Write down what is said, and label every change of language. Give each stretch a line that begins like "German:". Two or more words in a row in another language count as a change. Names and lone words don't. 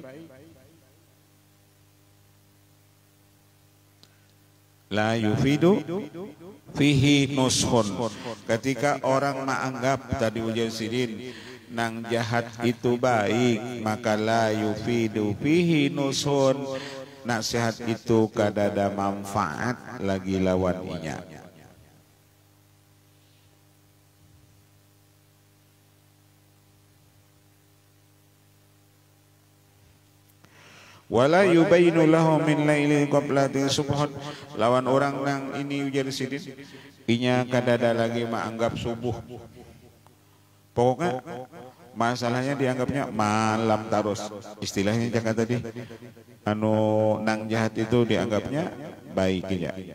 Arabic: لا يفيد فيه نصح.
Banjar: Ketika orang menganggap tadi ujar sidin nang jahat itu baik, maka
Arabic: لا يفيد فيه نصح,
Banjar: nasihat itu kada ada manfaat lagi lawan inya.
Arabic: ولا يبين له من ليل قبلة صبحا,
Banjar: lawan orang nang ini ujar sidin inya kadada lagi menganggap subuh. Pokoknya masalahnya dianggapnya malam terus. Istilahnya jangan tadi anu nang jahat itu dianggapnya baik ya.